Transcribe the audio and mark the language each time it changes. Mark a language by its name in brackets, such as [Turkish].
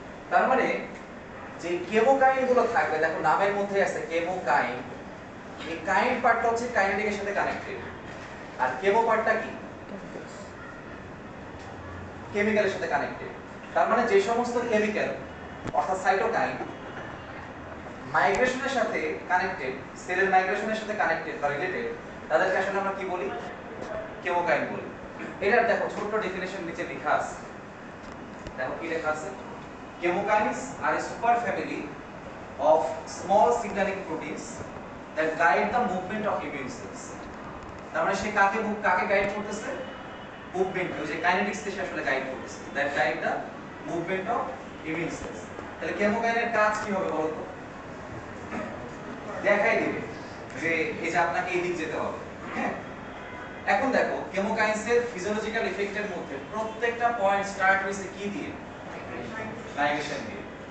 [Bangla] তার মানে যে কেমোকাইন গুলো থাকবে, দেখো নামের মধ্যে আছে কেমোকাইন, এই কাইন পার্টটা হচ্ছে কাইনেটিকের সাথে কানেক্টেড, আর কেমো পার্টটা কি, কেমিক্যালের সাথে কানেক্টেড। তার মানে যে সমস্ত কেমিক্যাল অর্থাৎ সাইটোকাইন মাইগ্রেশনের সাথে কানেক্টেড, সেলের মাইগ্রেশনের সাথে কানেক্টেড বা রিলেটেড, তাদেরকে আসলে আমরা কি বলি, কেমোকাইন বলি। এটার দেখো ছোট্ট ডেফিনেশন নিচে লেখা আছে, [English] দেখো কি লেখা আছে, chemokines are a super family of small signaling proteins that guide the movement of immune cells. [Bangla] তার মানে সে কাকে গাইড করতেছে, মুভমেন্ট, ওই যে কাইনেটিক্স কে সে আসলে গাইড করতেছে, [English] That guide the movement of immune cells. [Bangla] তাহলে কেমোকাইনের কাজ কি হবে বলো তো, দেখাই দিবে যে এই যে আপনাকে এই দিক যেতে হবে। হ্যাঁ, এখন দেখো কেমোকাইন্সের ফিজিওলজিক্যাল ইফেক্টের মধ্যে প্রত্যেকটা পয়েন্ট স্টার্ট হইছে কি দিয়ে, মাইগ্রেশন দিয়ে।